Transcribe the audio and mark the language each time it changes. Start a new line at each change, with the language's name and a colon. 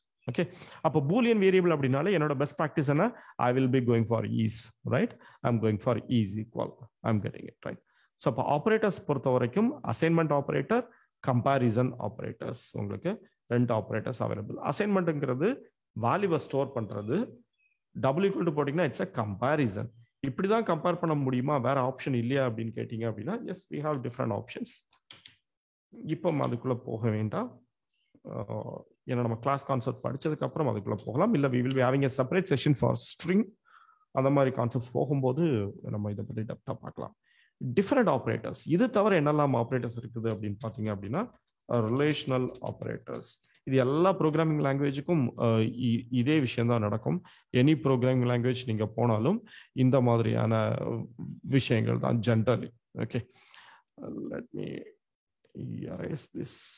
English: Okay, அப்போ boolean variable அப்படினாலே என்னோட பெஸ்ட் பிராக்டிஸ் என்ன, I will be going for is, right? I'm going for is equal. I'm getting it right.
Tamil: So அப்போ operators பொறுத்த வரைக்கும் assignment operator, comparison operators, உங்களுக்கு 2 operators available. அசைன்மெண்ட்ங்கிறது வேல்யூவை store பண்றது. டபுள் ஈக்குவல் டு போட்டிங்கன்னா
English: It's a comparison.
Tamil: இப்படிதான் compare பண்ண முடியுமா, வேற ஆப்ஷன் இல்லையா அப்படின்னு கேட்டீங்க அப்படின்னா S,
English: we have different options.
Tamil: இப்போ அதுக்குள்ள போக வேண்டாம். ஏன்னா நம்ம கிளாஸ் கான்செப்ட் படிச்சதுக்கு அப்புறம் அதுக்குள்ள போகலாம்.
English: இல்லை we will be having a separate session for string.
Tamil: அந்த மாதிரி கான்செப்ட் போகும்போது நம்ம இதை பற்றி டெப்தா பார்க்கலாம். டிஃபரெண்ட் ஆப்ரேட்டர்ஸ், இது தவிர என்னெல்லாம் ஆப்ரேட்டர்ஸ் இருக்குது அப்படின்னு பார்த்தீங்க அப்படின்னா ரிலேஷனல் ஆப்ரேட்டர்ஸ். இது எல்லா ப்ரோக்ராமிங் லாங்குவேஜுக்கும் இதே விஷயம் தான் நடக்கும். எனி ப்ரோக்ராமிங் லாங்குவேஜ் நீங்க போனாலும் இந்த மாதிரியான விஷயங்கள் தான் generally. Okay,
English: Let me erase this.